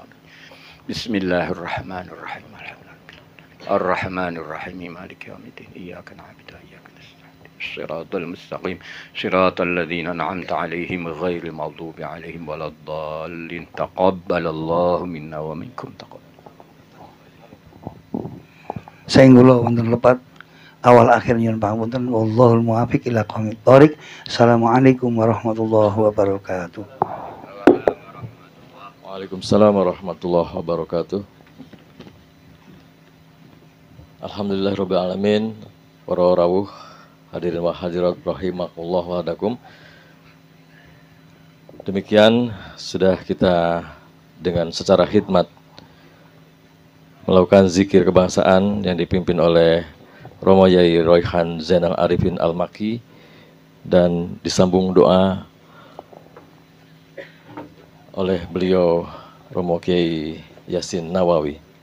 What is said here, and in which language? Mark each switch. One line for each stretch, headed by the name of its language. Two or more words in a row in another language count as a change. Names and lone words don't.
Arabic: بسم الله الرحمن الرحيم الرحمن الرحيم مالك يوم الدين إياك نعبد وإياك نستعين الصراط المستقيم صراط الذين أنعمت عليهم غير المغضوب عليهم ولا الضالين. تقبل الله منا ومنكم. تقبل.
Javanese: Saya ngulo wonten lepat awal akhir nyuwun pangapunten.
Arabic: والله الموفق إلى أقوم الطريق. السلام عليكم ورحمة الله وبركاته. وعليكم السلام ورحمة الله وبركاته. الحمد لله رب العالمين.
Javanese: Para rawuh
Arabic: حاضرين وحاضرات رحمكم الله وهداكم.
Indonesian: Demikian sudah kita dengan secara khidmat melakukan zikir kebangsaan yang dipimpin oleh Romo Yai Royhan Zainal Arifin Al-Maki dan disambung doa oleh beliau Romo Kiai Yasin Nawawi.